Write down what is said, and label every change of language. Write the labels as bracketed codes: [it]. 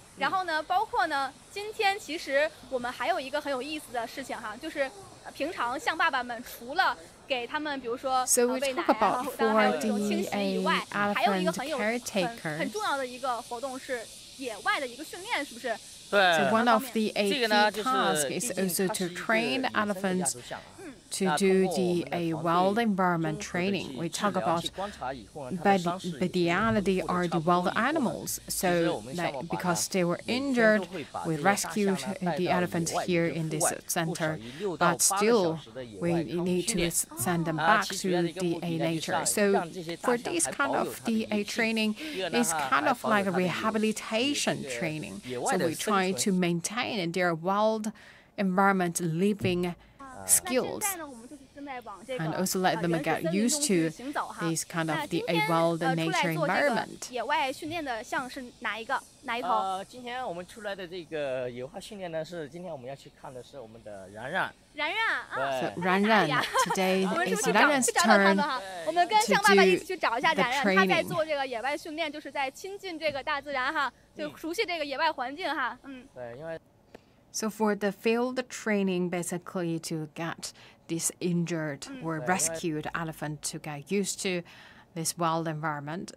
[zh] 然后呢，包括呢，今天其实我们还有一个很有意思的事情哈，就是平常象爸爸们除了给他们，比如说喂奶啊，当然还有清洗以外，还有一个很重要的一个活动是野外的一个训练，是不是？对。 [en] So one of the 8 tasks is also to train the elephants to do the wild environment training. We talk about bestiality are the wild animals. So because they were injured, we rescued the elephants here in this center. But still, we need to send them back to the nature. So for this kind of the training, it's kind of like a rehabilitation training. So we try to maintain their wild environment living skills and also let them get used to this kind of the wild nature environment. [zh] 野外训练的项是哪一头？今天我们出来的这个野外训练呢，是今天我们要去看的是我们的然然。 [en] So 然然 today is Ranran's turn [zh] 我们跟象爸爸一起去找一下然然，他在做这个野外训练，就是在亲近这个大自然哈，就熟悉这个野外环境哈。对，因为。 [en] So for the field training, basically to get this injured or rescued elephant to get used to this wild environment.